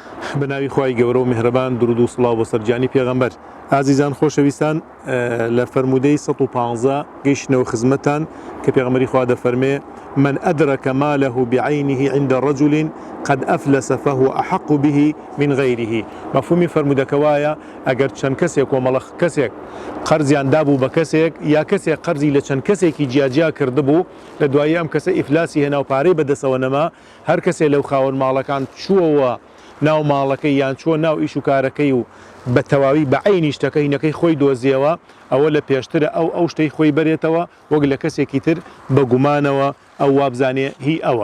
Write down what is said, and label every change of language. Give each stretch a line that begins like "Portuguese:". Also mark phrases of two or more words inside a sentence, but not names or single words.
Central Kurdish: بناوی خوای گەورە و میهرەبان درود و سڵاو بۆ سەرجانی پێغەمبەر. ئازیزان خۆشەویستان، لە فەرمودەی 115 گەیشتنەوە خزمەتان کە پێغەمبەری خوا دەفەرمێ:
Arabic: من أدرك ماله بعينه عند رجل قد أفلس فهو أحق به من غيره.
Central Kurdish: مفهومی فەرمودەکەوایە ئەگەر چەند کەسێک کۆمەڵە کەسێک قەرزیان دابوو بە کەسێک یا کەسێک قەرزی لە چەند کەسێکی جیاجیا کردبوو، لە دوایی ئەم کەسە ئیفلاسی هێنا و پارەی بەدەستەوە نەما، هەر کەسێک لەو خاوەن ماڵەکان چووەوە ناو ماڵەکەی یان چۆ ناو ئیش و کارەکەی و بە تەواوی بە عینی شتەکەینەکەی خۆی دۆزیەوە، ئەوە لە پێشترە ئەو شتەی خۆی بەرێتەوە وەک لە کەسێکی تر بە گومانەوە ئەو وابزانێ هی ئەوە.